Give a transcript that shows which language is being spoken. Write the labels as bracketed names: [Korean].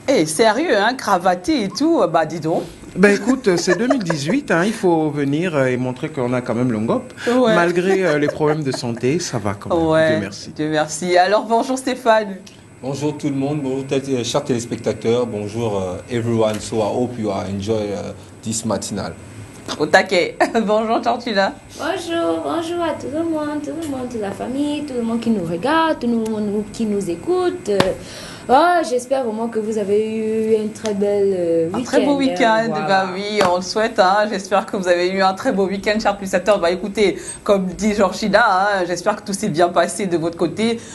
[French] Eh, sérieux, hein, cravaté et tout, dis donc. Ben écoute, c'est 2018, hein, il faut venir et montrer qu'on a quand même l'ongop. Ouais. Malgré les problèmes de santé, ça va quand même. Ouais, Dieu merci. Dieu merci. Alors bonjour Stéphane. Bonjour tout le monde, bonjour chers téléspectateurs, bonjour [English] everyone. So I hope you are enjoy this matinal. [French] Au taquet. Bonjour Georgina. Bonjour à tout le monde, toute la famille, tout le monde qui nous regarde, tout le monde qui nous écoute. J'espère vraiment que vous avez eu un très bel week-end. Un très beau week-end, Voilà. Oui, on le souhaite. Hein. J'espère que vous avez eu un très beau week-end, chers téléspectateurs. Écoutez, comme dit Georgina, hein, j'espère que tout s'est bien passé de votre côté.